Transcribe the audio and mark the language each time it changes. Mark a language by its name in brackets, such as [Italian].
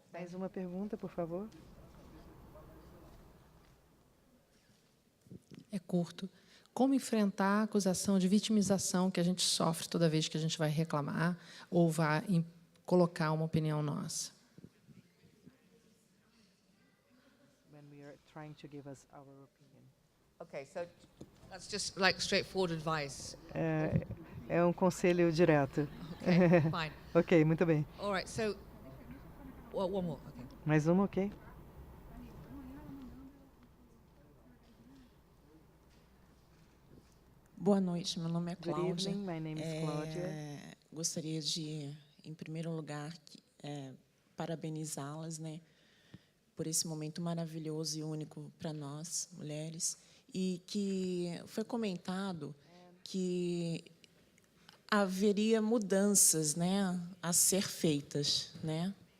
[Portuguese] Mais uma pergunta, por favor. É curto. Como enfrentar a acusação de vitimização que a gente sofre toda vez que a gente vai reclamar ou vai colocar uma opinião nossa? [English] When we are trying to give us our opinion. Okay, so that's just like straightforward advice. [Portuguese] É um conselho direto. [English] Okay, fine. [Portuguese] Ok, muito bem. [English] All right, so one more. Okay. [Portuguese] Mais uma, ok? Boa noite, meu nome é [English] Good [Portuguese] Cláudia. [English] evening, my name is Claudia. [Portuguese] Gostaria de, em primeiro lugar, parabenizá-las, né, por esse momento maravilhoso e único para nós, mulheres, e que foi comentado que haveria mudanças, né, a ser feitas, né.